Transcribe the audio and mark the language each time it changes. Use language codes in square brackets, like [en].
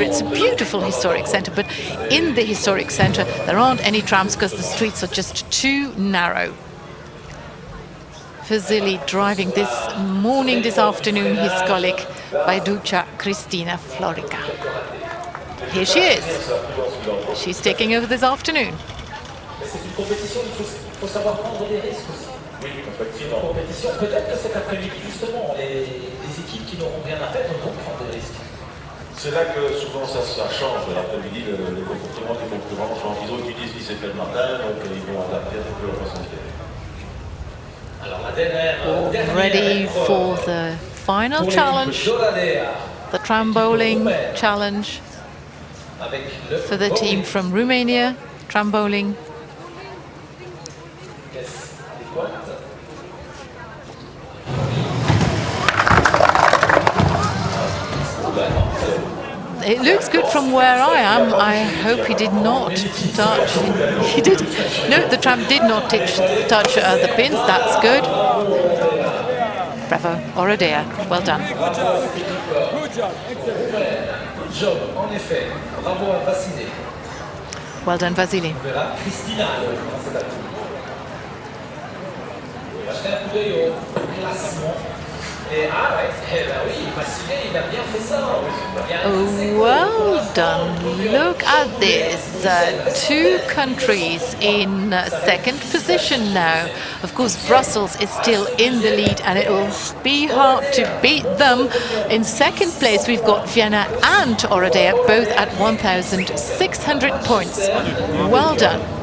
[en] It's a beautiful historic centre, but in the historic centre there aren't any trams because the streets are just too narrow. Vasily driving this morning, this afternoon, his colleague Bajduca Kristina Florica. Here she is. She's taking over this afternoon. [fr] Oui, effectivement. Compétition. Peut-être que cet après-midi, justement, les équipes qui n'auront rien à perdre vont prendre des risques. C'est là que souvent ça change l'après-midi, le comportement des concurrents. Genre, ils ont utilisé ce qui s'est fait le matin, donc ils vont adapter un peu leur façon de faire. Alors, la dernière. [en] Ready for the final challenge, the tram bowling challenge for the team from Romania, tram bowling. It looks good from where I am. I hope he did not touch. He did. No, the tram did not touch the pins. That's good. Bravo, Oradea. Well done. Good job. Good job, [fr] en effet. Bravo à Vasily. [en] Well done, Vasily. [fr] Christina, jetez un coup d'œil au classement. Et ah ouais, oui, Vasily, il a bien fait ça. [en] Well done. Look at this. 2 countries in 2nd position now. Of course, Brussels is still in the lead and it will be hard to beat them. In 2nd place, we've got Vienna and Oradea, both at 1,600 points. Well done.